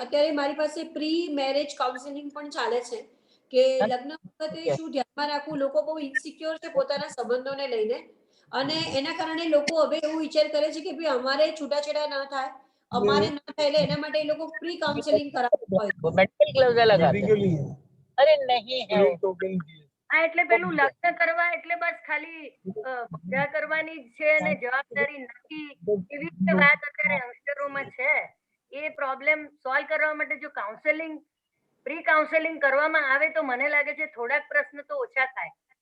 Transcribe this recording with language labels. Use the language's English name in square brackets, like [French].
[Gujarati] અત્યારે મારી પાસે પ્રી મેરેજ કાઉન્સેલિંગ પણ ચાલે છે કે લગ્ન વખતે શું ધ્યાનમાં રાખવું. લોકો બહુ ઇન્સિક્યોર છે પોતાના સંબંધોને લઈને અને એના કારણે લોકો હવે એવું વિચાર કરે છે કે ભાઈ અમારે છૂટાછેડા ન થાય, અમારે ન થાય, એટલે એના માટે એ લોકો પ્રી કાઉન્સેલિંગ કરાવતા હોય છે. [Hindi] मेडिकल ग्लव्स लगाते हैं। अरे नहीं है वो। [Gujarati] હા, એટલે પેલું લગ્ન કરવા એટલે બસ ખાલી મજા કરવાની જ છે અને જવાબદારી નથી, એવી રીતે વાત અત્યારે યંગસ્ટરોમાં છે. એ પ્રોબ્લેમ સોલ્વ કરવા માટે જો કાઉન્સેલિંગ પ્રી કાઉન્સેલિંગ કરવામાં આવે તો મને લાગે છે થોડાક પ્રશ્ન તો ઓછા થાય.